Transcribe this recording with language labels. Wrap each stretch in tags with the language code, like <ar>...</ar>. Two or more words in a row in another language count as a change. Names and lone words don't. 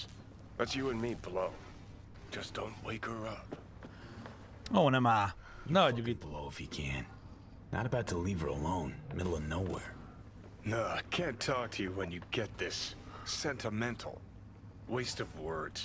<en>Let's you and me blow. Just don't wake her up.</en> <hu>Ó, nem áll. Ne adjuk itt.</hu> <en>Blow if you can. Not about to leave her alone, middle of nowhere. No, I can't talk to you when you get this sentimental. Waste of words.</en>